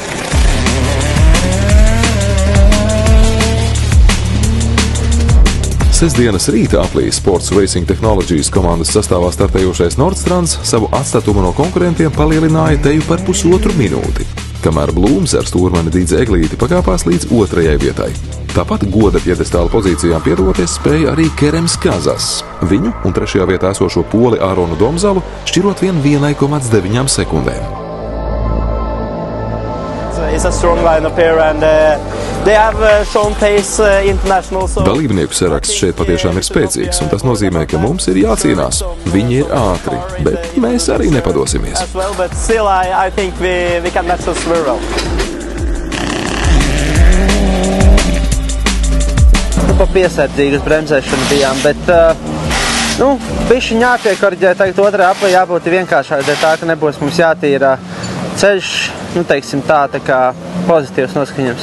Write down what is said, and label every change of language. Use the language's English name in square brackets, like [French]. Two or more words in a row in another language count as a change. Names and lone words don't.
[Latvian] Sestdienas rīta aplī Sports Racing Technologies komandas sastāvā startējošais Nordstrands savu atstatumu no konkurentiem palielināja teju par pusotru minūti, kamēr Blūms ar stūrmani Dīdzi Eglīti pakāpās līdz 2. vietai. Tāpat goda piedestāla pozīcijām piedoties spēja arī Kerems Kazas. Viņu un 3. vietā esošo poli Āronu Domzalu šķirot vien 1,9 sekundēm. [English] It's a strong lineup here and they have shown pace international. [Latvian] Dalībnieku saraksts šeit patiešām ir spēcīgs, un tas nozīmē, ka mums ir jācīnās. Viņi ir ātri, bet mēs arī nepadosimies. [English] But still, I think we can match us very well. [Latvian] Pa piesardzīgas bremzēšana bijām, bet bišķiņ jāpiekoriģē, tagad 2. aplī jābūt vienkāršāk, tā ka nebūs mums jātīra ceļš, teiksim tā kā pozitīvs noskaņojums.